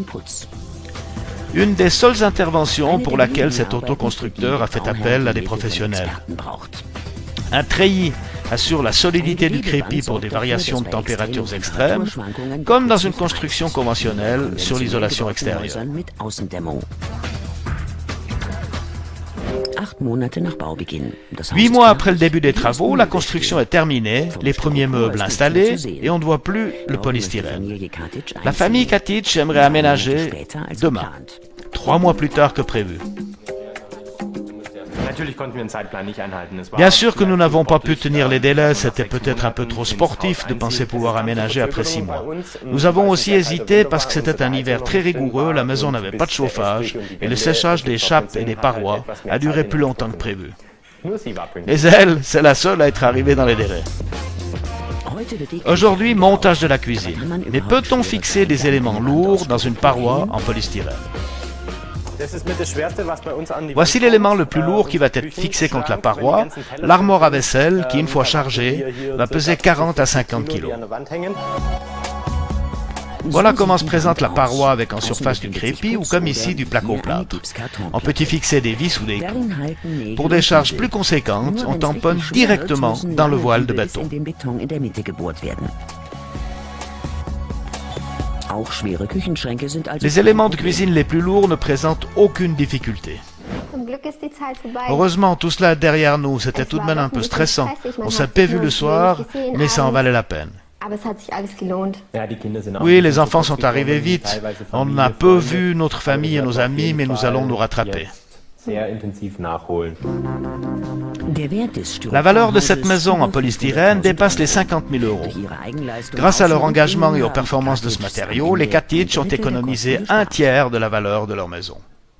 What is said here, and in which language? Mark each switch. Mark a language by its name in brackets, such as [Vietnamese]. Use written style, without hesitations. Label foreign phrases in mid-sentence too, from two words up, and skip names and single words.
[French] Une des seules interventions pour laquelle cet autoconstructeur a fait appel à des professionnels. Un treillis assure la solidité du crépi pour des variations de températures extrêmes, comme dans une construction conventionnelle sur l'isolation extérieure. [German] Monate nach Baubeginn. Das 8 Haus [French] mois [German] ist [French] après le début des [German] fertig, [French] travaux, la construction est terminée, les premiers meubles installés et on ne voit plus le [German] Morgen möchte die [French] polystyrène. [German] Familie Katic [French] La famille [German] einziehen. [French] Katic aimerait aménager [German] Später als [French] demain, [German] geplant. [French] 3 mois plus tard que prévu. [German] Natürlich konnten wir den Zeitplan nicht einhalten. Es war [French] Bien sûr que nous [German] vielleicht [French] n'avons pas pu [German] sportlich, [French] tenir les délais, [German] dass man nach [French] c'était [German] 6 [French] peut-être un peu [German] Monaten [French] trop [German] ins [French] sportif [German] Haus [French] de penser [German] einzieht. [French] pouvoir [German] Es kam zur [French] aménager après 6 [German] Verzögerung [French] mois. [German] bei uns. [French] Nous avons [German] Weil [French] aussi [German] es halt [French] hésité [German] Winter [French] parce [German] war, [French] que c'était [German] unsere [French] un hiver [German] Heizung [French] très [German] noch nicht [French] rigoureux, [German] drin [French] la [German] war [French] maison [German] und [French] n'avait [German] bis [French] pas de [German] der [French] chauffage [German] Estrich und die [French] et le [German] Wände [French] séchage des [German] getrocknet [French] chapes et [German] sind, [French] des [German] hat halt [French] parois [German] etwas mehr [French] a duré [German] Zeit [French] plus [German] in [French] longtemps que [German] Anspruch [French] prévu. [German] genommen. Nur sie war pünktlich. [French] Et elle, c'est la seule à être arrivée dans les délais. [German] Heute wird die [French] Aujourd'hui, [German] Küche [French] montage de la [German] Kann man [French] cuisine. Mais [German] überhaupt [French] peut-on [German] schwere [French] fixer des [German] Teile [French] éléments [German] an die Wand [French] lourds dans une paroi [German] ausprobieren? [French] en polystyrène? [German] Das ist mit das Schwerste, was bei uns an die [French] Voici [German] Wand [French] l'élément [German] kommt. [French] le plus lourd qui va être [German] Küchen- [French] fixé contre la [German] Schrank, wenn die [French] paroi, [German] ganzen Teller [French] l'armoire à [German] drin sind, [French] vaisselle qui, une fois [German] da [French] chargée, [German] hier [French] va peser [German] circa [French] 40 à 50 [German] 50 Kilo, die [French] kg. [German] an der Wand hängen. [French] Voilà comment se présente la paroi avec en surface du crépi ou comme ici du placo-plâtre. On peut y fixer des vis ou des clous. Pour des charges plus conséquentes, on tamponne directement dans le voile de béton. [German] In den Beton in der Mitte gebohrt werden. Auch schwere Küchenschränke sind also [French] Les éléments de cuisine les plus lourds ne présentent aucune difficulté. [German] Zum Glück ist die Zeit vorbei. [French] Heureusement, tout cela derrière nous, c'était tout de même un peu stressant. On s'est pas vu le soir, mais ça en valait la peine. [German] Aber es hat sich alles gelohnt. Ja, die Kinder sind auch [French] Oui, [German] ein [French] les [German] bisschen [French] enfants [German] zu [French] sont [German] kurz [French] arrivés [German] gekommen, [French] vite. [German] teilweise [French] On [German] Familie, [French] a peu [German] Freunde. [French] vu notre famille et [German] Aber [French] nos [German] wir werden [French] amis, [German] auf [French] mais [German] jeden [French] nous allons nous [German] Fall [French] rattraper. [German] jetzt sehr intensiv nachholen. Der Wert des [French] La valeur de cette [German] Styroporhauses [French] maison en polystyrène dépasse les 50 000 euros. [German] Durch ihre Eigenleistung [French] Grâce à leur [German] außer- [French] engagement et aux [German] haben [French] performances de ce [German] Katic [French] matériau, les [German] am Ende [French] Katic ont [German] ein Drittel der [French] économisé [German] Kosten [French] un [German] gespart. [French] tiers de la valeur de leur maison.